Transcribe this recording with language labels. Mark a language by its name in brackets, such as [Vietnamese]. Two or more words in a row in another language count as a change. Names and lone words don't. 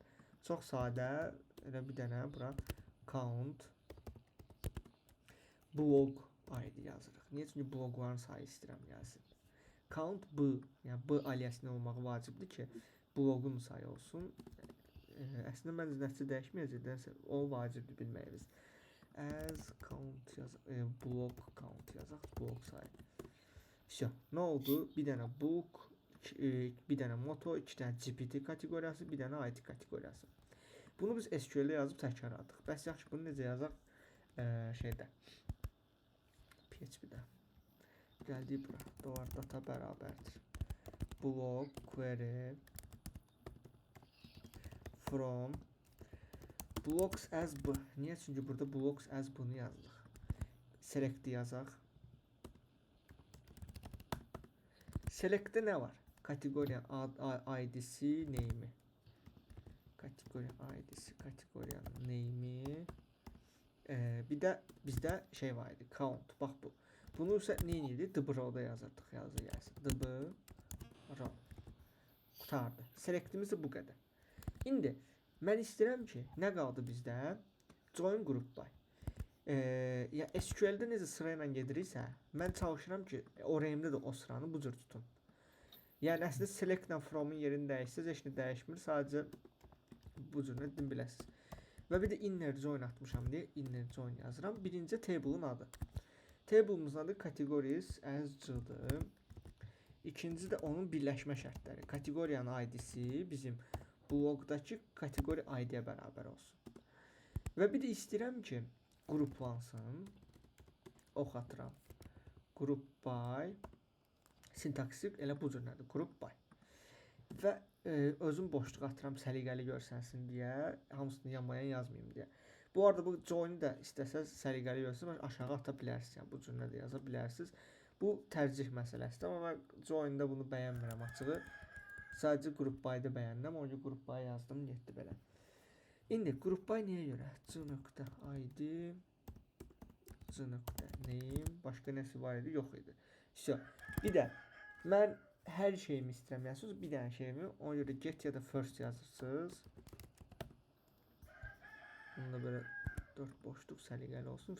[Azerbaijani] Çox sadə, elə bir dənə bura [English] count blog ID [Azerbaijani] yazırıq. Niyə? Çünki blogların sayı istəyirəm gəlsin. [English] Count b, [Azerbaijani] yəni b aliasının olmağı vacibdir ki, blogun sayı olsun. Əslində məncə nəticə dəyişməyəcək, o vacibdir bilməyimiz. [English] As count [Azerbaijani] yazaq, [English] blog count [Azerbaijani] yazaq, blog sayı. Всё, nə oldu? Bir dənə book, bir dənə moto, 2 dənə GPT kateqoriyası, bir dənə IT kateqoriyası. Bunu biz SQL-də yazıb təkrarladıq. Bəs yaxşı, bunu necə yazaq? Şeydə, PHP-də. Gəldik bura. Dolar data bərabərdir. [English] Blog, query, from, blocks as b. [Azerbaijani] Niyə? Çünki burada [English] blocks as [Azerbaijani] bunu yazdıq. Select yazaq. Select'də nə var? Kateqoriya ID-si, name'i. Kateqoriya ID-si, kateqoriyanın name'i. Bir də bizdə şey var idi, count. Bax bu. Bunu isə nə edirdik? [English] Db row-da [Azerbaijani] yazırdıq. Yazı gəlsin. [English] Db row. [Azerbaijani] Qutardı. Select'imiz də bu qədər. İndi mən istəyirəm ki, nə qaldı bizdə? [English] Join group by. [Azerbaijani] Ya SQL-də necə sırayla gediriksə, mən çalışıram ki, ORM-də də o sıranı bu cür tutum. Yəni əslində select-lə from-un yerini dəyişsəz, heç nə dəyişmir, sadəcə bu cür edin biləsiniz. Və bir də [English] inner join [Azerbaijani] atmışam deyə [English] inner join [Azerbaijani] yazıram. Birinci table-un adı. Table-umuzun adı [English] categories as c-dır. [Azerbaijani] İkinci də onun birləşmə şərtləri. Kateqoriyanın ID-si bizim bloqdakı kateqori ID-yə bərabər olsun. Və bir də istəyirəm ki, qruplansın. Ox atıram. [English] Group by [Azerbaijani] sintaksik elə bu cür nədir? [English] Group by. [Azerbaijani] Və özüm boşluq atıram səliqəli görsənsin deyə, hamısını yanmayan yazmayayım deyə. Bu arada bu join-u da istəsəz səliqəli görsənsiniz, aşağı ata bilərsiniz. Yəni bu cür nədir yaza bilərsiniz. Bu tərcih məsələsidir, amma mən join-da bunu bəyənmirəm açığı. Sadəcə [English] group by-da [Azerbaijani] bəyəndim, onu [English] group by [Azerbaijani] yazdım, getdi belə. İndi group by nəyə görə? c.id c.name başqa nəsə var idi? Yox idi. Bir də mən hər şeyimi istəyirəm yazırsınız, bir dənə şeyimi, ona görə get ya da first yazırsınız. Bunu da belə 4 boşluq səliqəli olsun.